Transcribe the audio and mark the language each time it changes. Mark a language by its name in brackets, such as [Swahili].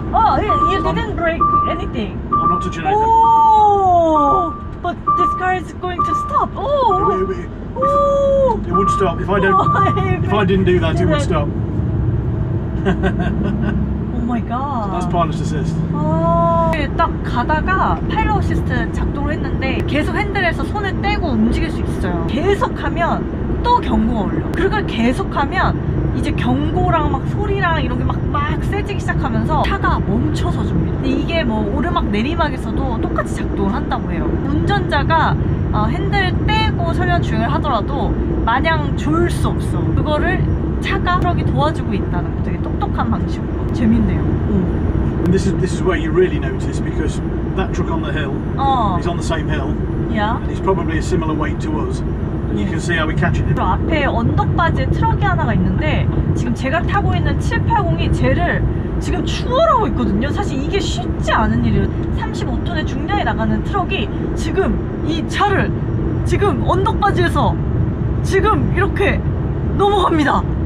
[English] Oh, you didn't break anything. I'm not touching anything. Oh, but this car is going to stop. Oh, It would stop if I don't. If I didn't do that, it would stop. Oh my god. So that's pilot assist. [Korean] 딱 가다가 파일럿 어시스트 작동을 했는데 계속 핸들에서 손을 떼고 움직일 수 있어요. 계속하면 또 경고가 울려. 그걸 계속하면 이제 경고랑 막 소리랑 이런 게 막 세지기 시작하면서 차가 멈춰서 줍니다. 근데 이게 뭐 오르막 내리막에서도 똑같이 작동을 한다고 해요. 운전자가 핸들 떼고 설령 주행을 하더라도 마냥 졸 수 없어. 그거를 차가 트럭이 도와주고 있다는 거 되게 똑똑한 방식으로 재밌네요. [English] And this is where you really notice, because that truck on the hill is on the same hill, and it's probably a similar weight to us. And you can see how we're catching it. [Korean] 앞에 언덕바지에 트럭이 하나가 있는데 지금 제가 타고 있는 780이 쟤를 지금 추월하고 있거든요. 사실 이게 쉽지 않은 일이에요. 35톤의 중량이 나가는 트럭이 지금 이 차를 지금 언덕바지에서 지금 이렇게 넘어갑니다.